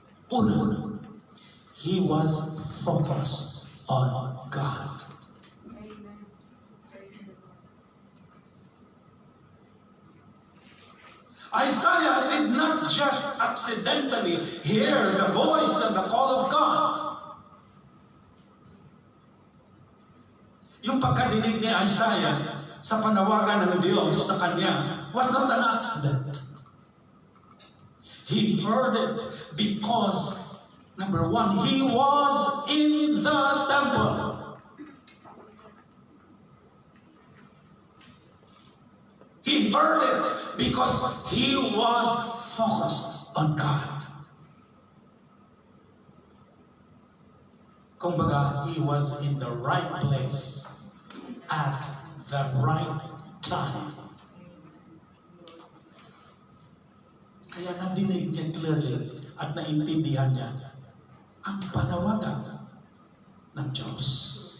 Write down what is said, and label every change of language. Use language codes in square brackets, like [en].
[tl] Una, [en] he was focused on God. Isaiah did not just accidentally hear the voice and the call of God. [tl] Yung pagkadinig ni Isaiah sa panawagan ng Diyos sa kanya [en] was not an accident. He heard it because, number one, he was in the temple. He heard it because he was focused on God. [tl] Kumbaga, [en] he was in the right place at the right time. [tl] Kaya nadinig niya clearly at naintindihan niya ang panawagan ng Diyos.